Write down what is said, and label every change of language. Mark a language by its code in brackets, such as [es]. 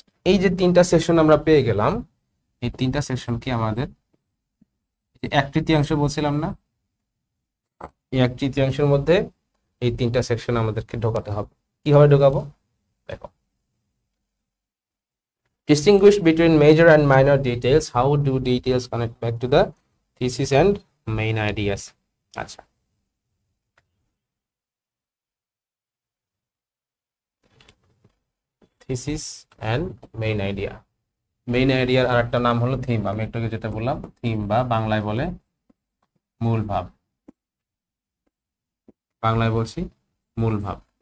[bn] এই যে 3টা সেকশন আমরা পেয়ে গেলাম, এই 3টা সেকশন কি আমাদের 1/3 বলছিলাম না, এই 1/3 মধ্যে এই 3টা সেকশন আমাদেরকে ঢোকাতে হবে। কিভাবে ঢোকাবো দেখো। [en] Distinguish between major and minor details. How do details connect back to the thesis and main ideas? [bn] আচ্ছা, [en] thesis and main idea, [bn] main আইডিয়ার আরেকটা নাম হলো থিম। আমি একটু আগে যেটা বললাম, থিম বা বাংলায় বলে মূল ভাব, বাংলায় বলছি মূল ভাব।